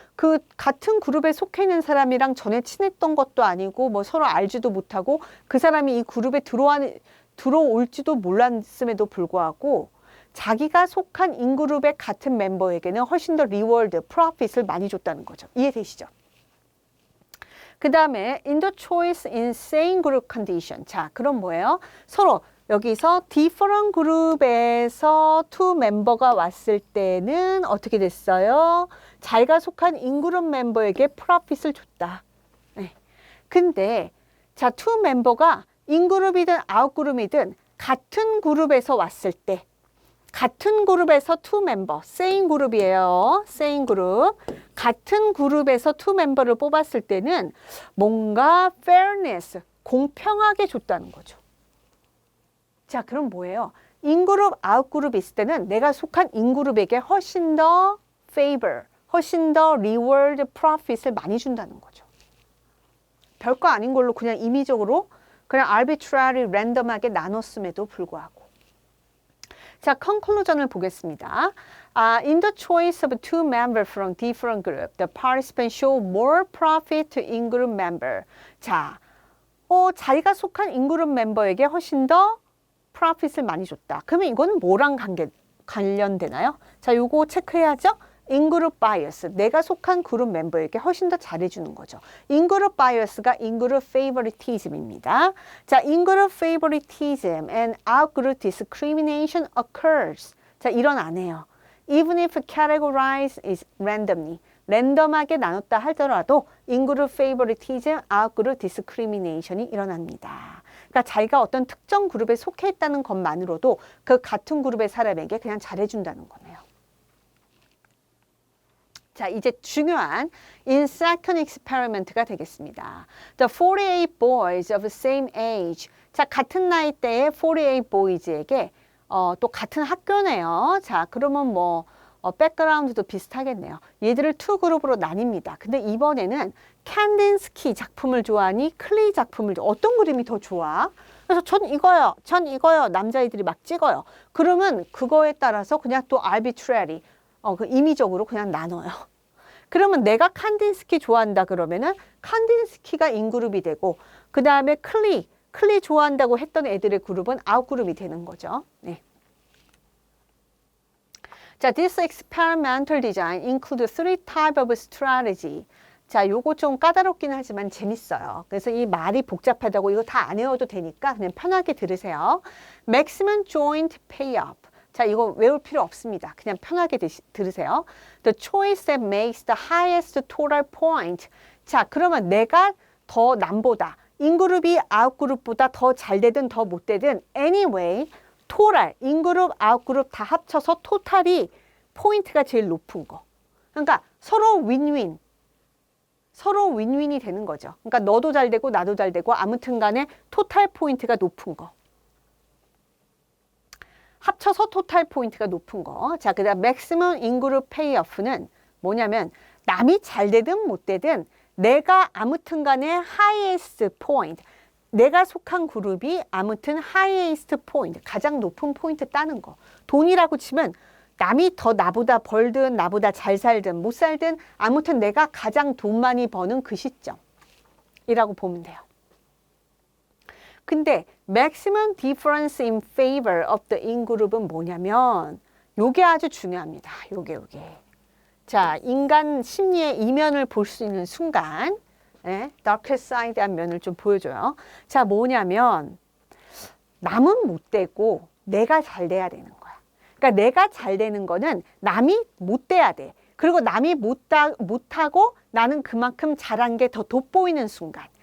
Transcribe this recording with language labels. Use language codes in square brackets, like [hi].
[ko] 그 같은 그룹에 속해 있는 사람이랑 전에 친했던 것도 아니고 서로 알지도 못하고 그 사람이 이 그룹에 들어올지도 몰랐음에도 불구하고 자기가 속한 인그룹의 같은 멤버에게는 훨씬 더 리워드, 프로핏을 많이 줬다는 거죠. 이해되시죠? [en] 그 다음에 in the choice in same group condition. [ko] 자, 그럼 뭐예요? 서로 여기서 different 그룹에서 two 멤버가 왔을 때는 어떻게 됐어요? 자기가 속한 인그룹 멤버에게 프로핏을 줬다. 네. 근데 자, two 멤버가 인그룹이든 아웃그룹이든 같은 그룹에서 왔을 때 같은 그룹에서 two 멤버, same 그룹이에요. same 그룹. 같은 그룹에서 two 멤버를 뽑았을 때는 뭔가 fairness, 공평하게 줬다는 거죠. 자, 그럼 뭐예요? 인그룹, 아웃그룹 있을 때는 내가 속한 인그룹에게 훨씬 더 favor, 훨씬 더 reward, profit을 많이 준다는 거죠. 별거 아닌 걸로 그냥 임의적으로 그냥 arbitrary, random하게 나눴음에도 불구하고. 자, conclusion을 보겠습니다. [en] In the choice of two members from different group, the participant show more profit to in-group member. [ko] 자, 자기가 속한 in-group 멤버에게 훨씬 더 profit을 많이 줬다. 그러면 이거는 뭐랑 관련되나요? 자, 요거 체크해야죠. 인그룹 바이어스, 내가 속한 그룹 멤버에게 훨씬 더 잘해주는 거죠. 인그룹 바이어스가 인그룹 페이버리티즘입니다. 자, [en] 인그룹 페이버리티즘 and outgroup discrimination occurs. [ko] 자, 일어나네요. [en] Even if categorized is randomly. [ko] 랜덤하게 나눴다 하더라도 인그룹 페이버리티즘, outgroup discrimination이 일어납니다. 그러니까 자기가 어떤 특정 그룹에 속해 있다는 것만으로도 그 같은 그룹의 사람에게 그냥 잘해준다는 거네요. 자, 이제 중요한 in second experiment가 되겠습니다. [en] The 48 boys of the same age. [ko] 자, 같은 나이대의 48 boys에게 또 같은 학교네요. 자, 그러면 뭐 백그라운드도 비슷하겠네요. 얘들을 두 그룹으로 나뉩니다. 근데 이번에는 칸딘스키 작품을 좋아하니 클레이 작품을 어떤 그림이 더 좋아? 그래서 전 이거요. 남자애들이 막 찍어요. 그러면 그거에 따라서 그냥 또 arbitrary, 그 임의적으로 그냥 나눠요. 그러면 내가 칸딘스키 좋아한다 그러면은 칸딘스키가 인그룹이 되고 그 다음에 클리 좋아한다고 했던 애들의 그룹은 아웃그룹이 되는 거죠. 네. 자, [en] this experimental design includes three types of strategy. [ko] 자, 요거 좀 까다롭긴 하지만 재밌어요. 그래서 이 말이 복잡하다고 이거 다 안 외워도 되니까 그냥 편하게 들으세요. [en] Maximum joint payoff. [ko] 자, 이거 외울 필요 없습니다. 그냥 편하게 들으세요. [en] The choice that makes the highest total point. [ko] 자, 그러면 내가 더 남보다 인그룹이 아웃그룹보다 더 잘 되든 더 못 되든 anyway, 토탈, 인그룹, 아웃그룹 다 합쳐서 토탈이 포인트가 제일 높은 거. 그러니까 서로 윈윈. 서로 윈윈이 되는 거죠. 그러니까 너도 잘 되고 나도 잘 되고 아무튼 간에 토탈 포인트가 높은 거. 합쳐서 토탈 포인트가 높은 거. 자, 그 다음 맥시멈 인그룹 페이오프는 뭐냐면 남이 잘 되든 못 되든 내가 아무튼 간에 하이에스트 포인트, 내가 속한 그룹이 아무튼 하이에스트 포인트, 가장 높은 포인트 따는 거. 돈이라고 치면 남이 더 나보다 벌든 나보다 잘 살든 못 살든 아무튼 내가 가장 돈 많이 버는 그 시점이라고 보면 돼요. 근데 [en] maximum difference in favor of the in-group은 [ko] 뭐냐면 요게 아주 중요합니다. 요게. 자, 인간 심리의 이면을 볼 수 있는 순간 dark side한 면을 좀 보여줘요. 자, 뭐냐면 남은 못 되고 내가 잘 돼야 되는 거야. 그러니까 내가 잘 되는 거는 남이 못 돼야 돼. 그리고 남이 못하고 나는 그만큼 잘한 게 더 돋보이는 순간.